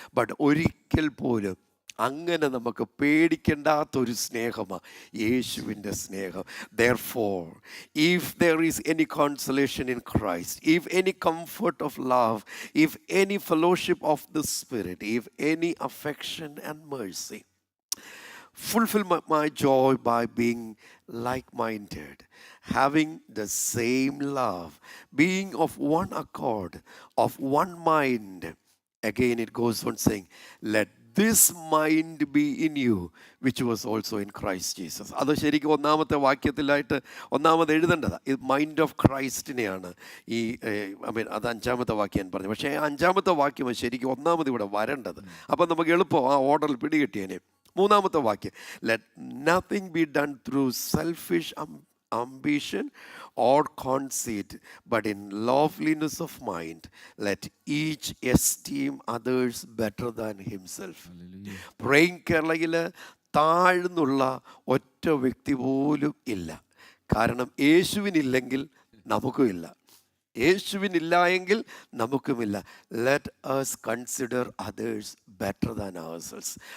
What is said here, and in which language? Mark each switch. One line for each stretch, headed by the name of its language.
Malayalam: But ഒരിക്കൽ പോലും അങ്ങനെ നമുക്ക് പേടിക്കേണ്ടാത്തൊരു സ്നേഹമാണ് യേശുവിൻ്റെ സ്നേഹം.
English: Therefore, if there is any consolation in Christ, if any comfort of love, if any fellowship of the Spirit, if any affection and mercy, fulfill my joy by being like-minded, having the same love, being of one accord, of one mind. Again it goes on saying, let this mind be in you which was also in Christ Jesus.
Malayalam: അത് ശരിക്കും 1-ാമത്തെ വാക്യത്തിലായിട്ട് ഒന്നാമത് എഴുതേണ്ടതാണ്. ഇത് mind of ക്രൈസ്റ്റിനെയാണ് ഈ അത് 5-ാമത്തെ വാക്യം ഞാൻ പറഞ്ഞു. പക്ഷേ 5-ാമത്തെ വാക്യം ശരിക്കും 1-ാമത് ഇവിടെ വരേണ്ടത്. അപ്പം നമുക്ക് എളുപ്പം ആ ഓർഡറിൽ പിടികിട്ടിയേനെ. 3-ാമത്തെ വാക്യം,
English: Let nothing be done through selfish ambition or conceit, but in loftiness of mind let each esteem others better than himself.
Malayalam: Praying കേരളയിൽ താഴ്ന്നുള്ള ഒറ്റ വ്യക്തി പോലും ഇല്ല. കാരണം യേശുവിനില്ലെങ്കിൽ നമുക്കും ഇല്ല, യേശുവിനില്ല എങ്കിൽ നമുക്കുമില്ല.
English: Let us consider others better than ourselves.